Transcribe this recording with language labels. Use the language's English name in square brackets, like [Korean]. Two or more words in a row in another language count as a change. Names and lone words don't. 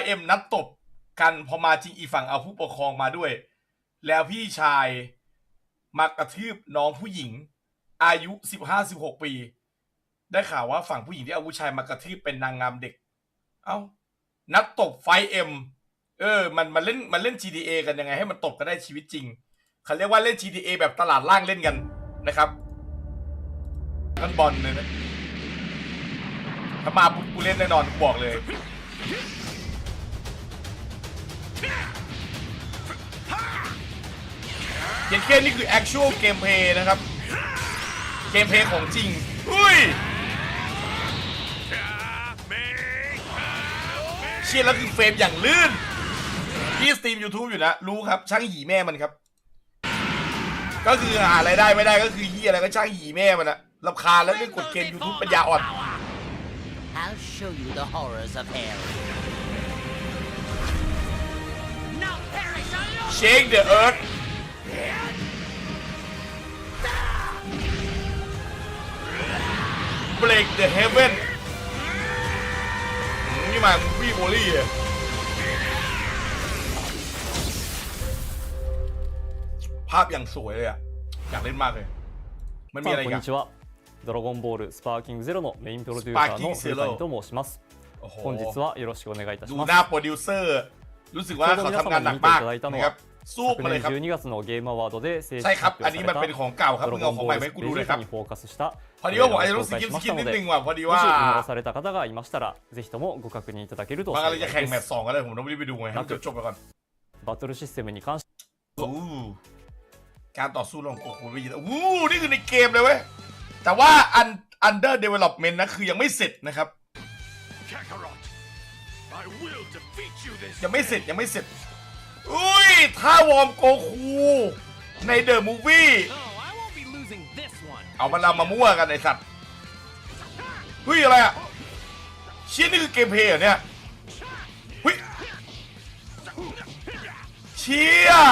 [Thai] เอ็มนัดตบกันพอมาจริงอีฝั่งเอาผู้ปกครองมาด้วยแล้วพี่ชายมากระทืบน้องผู้หญิงอายุ 15-16 ปีได้ข่าวว่าฝั่งผู้หญิงที่เอาผู้ชายมากระทืบเป็นนางงามเด็กเอ้านัดตบไฟเอ็มมันเล่น GTA กันยังไงให้มันตบกันได้ชีวิตจริงเขาเรียกว่าเล่น GTA แบบตลาดล่างเล่นกันนะครับนั่นบอลเลยนะถ้ามาปุ๊บกูเล่นแน่นอนบอกเลย เกมเพลย์นี่คือ [English] actual gameplay [Thai] นะครับเกมเพลย์ของจริงอุ้ยเชี่ยแล้วคือเฟรมอย่างลื่นพี่สตรีม YouTube อยู่นะรู้ครับช่างหีแม่มันครับก็คือหาอะไรได้ไม่ได้ก็คือยี่อะไรก็ช่างหีแม่มันอะรำคาญแล้วเล่นกดเกม YouTube ปัญญาอ่อน [English] I'll show you the horrors of hell Shake the earth Break the heaven [Thai] นี่มาวี่โบลี่อะภาพอย่างสวยเลยอะอยากเล่นมากเลยมันมีอะไรกัน [Japanese] ドラゴンボールスパーキングゼロのメインプロデューサーの古谷と申します。本日はよろしくお願いいたします。 [Thai] ดูหน้าโปรดิวเซอร์รู้สึกว่าเขาทำงานหนักมากนะครับสู้มาเลยครับ [Japanese] 12 月のゲームアワードで正式 [Thai] ใช่ครับอัน [Japanese] 発 [Thai] นี้ [Japanese] 表された [Thai] มันเป็นของเก่าครับมึงเอาของใหม่ให้กูดูเลยครับ [Japanese] にフォーカスした [Thai] พอดีว่าผมอาจจะต้องสกิปนิดนึงว่ะพอดีว่า [Japanese] もし見逃された方がいましたらぜひともご確認いただけると [Thai] บางอะไรจะแข่งแมตช์ [Japanese] 幸いです 2 [Thai] ก็ได้ผมต้องรีบไปดูไงครับจบไปก่อน [Japanese] バトルシステムに関して [Thai] การต่อสู้ของโกคูไม่ยินนี่คือในเกมเลยเว้ยแต่ว่า [English] under development [Thai] นะคือยังไม่เสร็จนะครับยังไม่เสร็จอุ้ยท่าวอร์มโกคูใน [English] The Movie [Thai] เอามันมามั่วกันไอ้สัตว์เฮ้ยอะไรอ่ะเชี่ยนี่คือเกมเพลย์เหรอเนี่ยเฮ้ยเชี่ย